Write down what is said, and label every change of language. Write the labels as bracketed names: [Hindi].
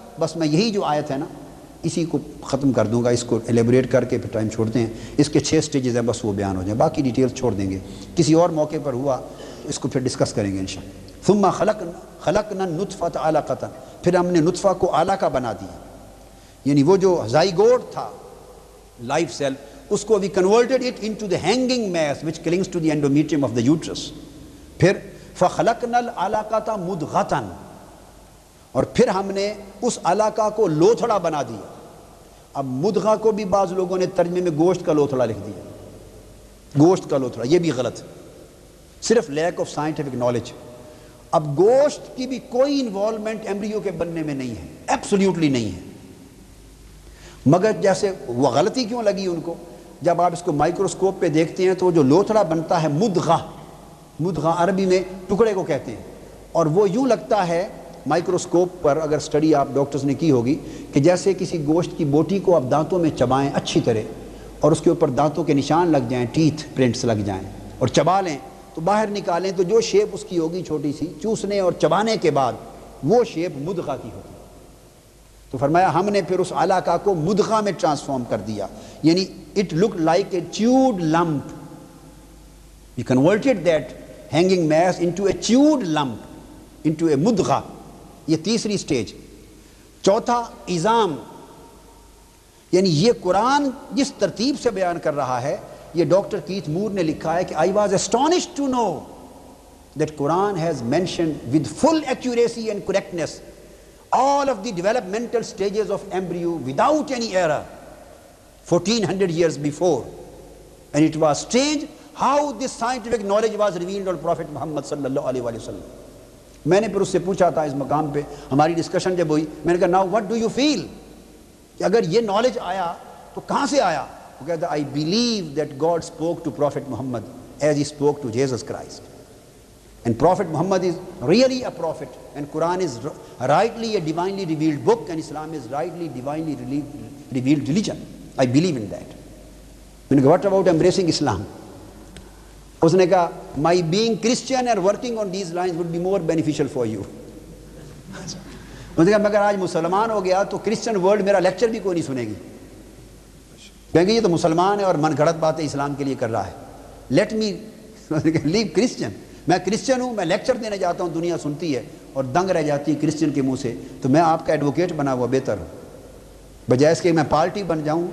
[Urdu] بس میں یہی جو آیت ہے نا اسی کو ختم کر دوں گا، اس کو ایلیبریٹ کر کے پھر ٹائم چھوڑتے ہیں. اس کے 6 سٹیجز ہیں، بس وہ بیان ہو جائیں، باقی ڈیٹیلز چھوڑ دیں گے. کسی اور موقع پر ہوا تو اس کو پھر ڈسکس کریں گے انشاءاللہ. [Arabic] ثم خلقنا النطفۃ علقۃ، [Urdu] پھر ہم نے نطفہ کو علقہ بنا دیا. یعنی وہ جو زائگوٹ تھا لائف سیل، اس کو [English] we converted it into the hanging mass which clings to the endometrium of the uterus. [Urdu] پھر [Arabic] فَخَلَقْنَا الْعَلَقَةَ مُدْغَةً، [Urdu] اور پھر ہم نے اس علقہ کو لوتھڑا بنا دیا. اب مدغہ کو بھی بعض لوگوں نے ترجمے میں گوشت کا لوتھڑا لکھ دیا. گوشت کا لوتھڑا، یہ بھی غلط، صرف لیک آف سائنٹیفک نالج. اب گوشت کی بھی کوئی انوالومنٹ ایمبریو کے بننے میں نہیں ہے، ایبسولیوٹلی نہیں ہے. مگر جیسے وہ غلطی کیوں لگی ان کو، جب آپ اس کو مائکروسکوپ پہ دیکھتے ہیں تو جو لوتھڑا بنتا ہے مدغہ، مدغہ عربی میں ٹکڑے کو کہتے ہیں، اور وہ یوں لگتا ہے مائکروسکوپ پر اگر سٹڈی آپ ڈاکٹرز نے کی ہوگی کہ جیسے کسی گوشت کی بوٹی کو آپ دانتوں میں چبائیں اچھی طرح اور اس کے اوپر دانتوں کے نشان لگ جائیں، ٹیتھ پرنٹس لگ جائیں، اور چبا لیں تو باہر نکالیں تو جو شیپ اس کی ہوگی چھوٹی سی، چوسنے اور چبانے کے بعد وہ شیپ مدغہ کی ہوگی. تو فرمایا ہم نے پھر اس علقہ کو مدغہ میں ٹرانسفارم کر دیا. یعنی [English] it looked like a chewed lump. We converted that hanging mass into a chewed lump, into a مدغہ. [Urdu] یہ تیسری سٹیج. چوتھا عظام. یعنی یہ قرآن جس ترتیب سے بیان کر رہا ہے، یہ ڈاکٹر کیتھ مور نے لکھا ہے کہ [English] I was astonished to know that Quran has mentioned with full accuracy and correctness all of the developmental stages of embryo without any error 1400 years before. And it was strange how this scientific knowledge was revealed on Prophet Muhammad sallallahu alaihi wasallam. [Urdu] میں نے پھر اس سے پوچھا تھا اس مقام پہ، ہماری discussion جب ہوئی، میں نے کہا [English] now what do you feel [Urdu] کہ اگر یہ نالج آیا تو کہاں سے آیا؟ وہ کہتا [English] I believe that God spoke to Prophet Muhammad as he spoke to Jesus Christ. And Prophet Muhammad is really a prophet, and Quran is rightly a divinely revealed book, and Islam is rightly divinely revealed religion. I believe in that. [Urdu] میں نے کہا [English] what about embracing Islam? [Urdu] اس نے کہا [English] my being Christian and working on these lines would be more beneficial for you. [Urdu] اس نے کہا مگر آج مسلمان ہو گیا تو کرسچن ورلڈ میرا لیکچر بھی کوئی نہیں سنے گی. کہیں گے یہ تو مسلمان ہے اور من گھڑت باتیں اسلام کے لیے کر رہا ہے. [English] Let me live Christian. [Urdu] میں کرسچن ہوں, میں لیکچر دینے جاتا ہوں, دنیا سنتی ہے اور دنگ رہ جاتی ہے کرسچن کے منہ سے, تو میں آپ کا ایڈوکیٹ بنا ہوا بہتر ہوں بجائے اس کے میں پارٹی بن جاؤں.